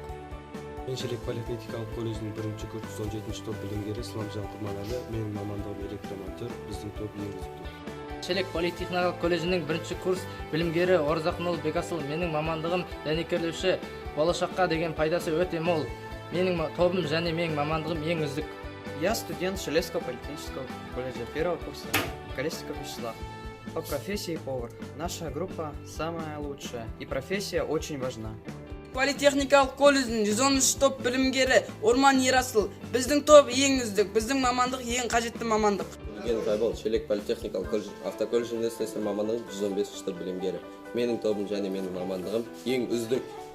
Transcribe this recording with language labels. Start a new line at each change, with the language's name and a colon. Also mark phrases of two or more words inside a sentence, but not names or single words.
Kazakh: Мен Шелек политехникалық колледжінің 1-ші курс 17-ші топ білімгері Исламжан Құрманәлі. Менің мамандығым электромонтер. Біздің топ ең үздік. Шелек политехникалық колледжінің 1-ші курс білімгері Орзақнол Бекасыл. Менің мамандығым дәнекерлеуші. Болашаққа деген пайдасы өте мол. Менің тобым және менің мамандығым ең үздік.
Russian: Я студент Шелекского политехнического колледжа 1-го курса Колесников Вячеслав. По профессии повар. Наша группа самая лучшая, и профессия очень важна.
Kazakh: Политехникалық колледждің 113 топ білімгері Орман Ерасыл. Біздің топ ең үздік, біздің мамандық ең қажетті мамандық. Айбол, Шелек политехникалық колледж автоколледжінде слесарь мамандығым 115 топ білімгері. Менің тобым және менің мамандығым ең үздік.